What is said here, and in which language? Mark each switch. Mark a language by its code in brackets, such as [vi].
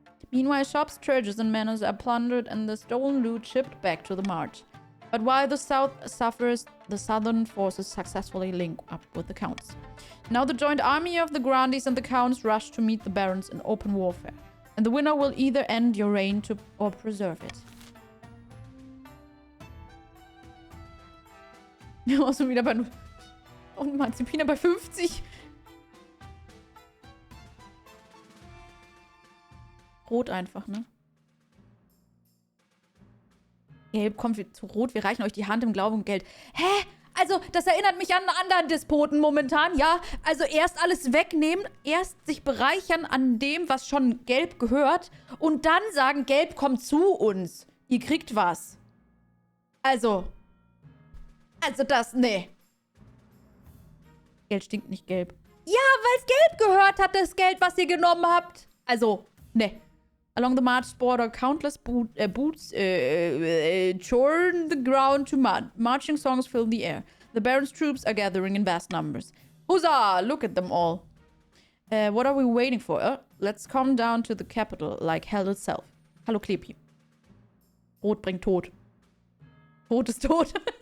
[en] Meanwhile, shops, churches and manors are plundered and the stolen loot shipped back to the march. But while the south suffers, the southern forces successfully link up with the counts. Now the joint army of the Grandees and the counts rush to meet the barons in open warfare. And the winner will either end your reign or preserve it. [de] Ja, auch schon wieder bei... Und Marzipina bei 50. Rot einfach, ne? Gelb kommt zu Rot. Wir reichen euch die Hand im Glauben um Geld. Hä? Also, das erinnert mich an einen anderen Despoten momentan, ja? Also erst alles wegnehmen, erst sich bereichern an dem, was schon Gelb gehört und dann sagen, Gelb kommt zu uns. Ihr kriegt was. Also das, nee. Geld stinkt nicht gelb. Ja, weil es Gelb gehört hat, das Geld, was ihr genommen habt. Also, nee. [en] Along the march border, countless boots churn the ground to mud. Marching songs fill the air. The Baron's troops are gathering in vast numbers. Huzzah! Look at them all. What are we waiting for? Let's come down to the capital, like hell itself. [de] Hallo Klepi. Rot bringt Tod. Tod ist tot.